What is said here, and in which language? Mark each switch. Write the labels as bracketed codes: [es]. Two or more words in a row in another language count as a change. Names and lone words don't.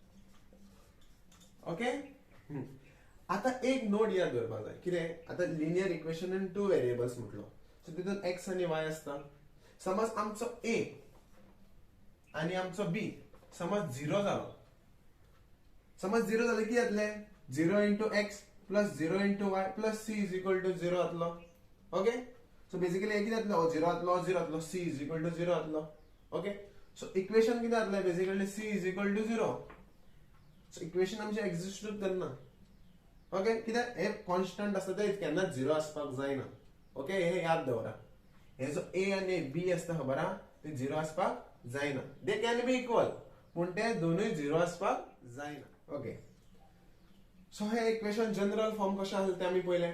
[kok] ओके, आता एक नोट याद दवरपाक जाय. कितें, आता [en] linear equation in two variables [kok] म्हटलो. सो तितून x आनी y आसता. समज आमचो a आनी आमचो b समज 0 जालो. समज 0 जालें कितें जातलें, [en] 0 into x plus 0 into y plus c is equal to 0 जातलो. [kok] ओके, [en] so basically [kok] हे कितें जातलो, 0 जातलो, 0 जातलो, [en] c is equal to 0 जातलो. [kok] ओके, सो इक्वेशन कितें जातलें, [en] बेसिकली c is equal to 0. [kok] सो इक्वेशन आमचे एक्झिस्टूच करना. ओके, कित्याक हे कॉन्स्टंट आसता ते केन्नाच 0 आसपाक जायना. ओके, हे याद दवरा. हे जो a आनी b आसता खबर आहा, ते 0 आसपाक जायना. [en] they can be equal, [kok] पूण ते दोनूय 0 आसपाक जायना. ओके, सो हे इक्वेशन [en] general form [kok] कशें आसलें ते आमी पळयलें.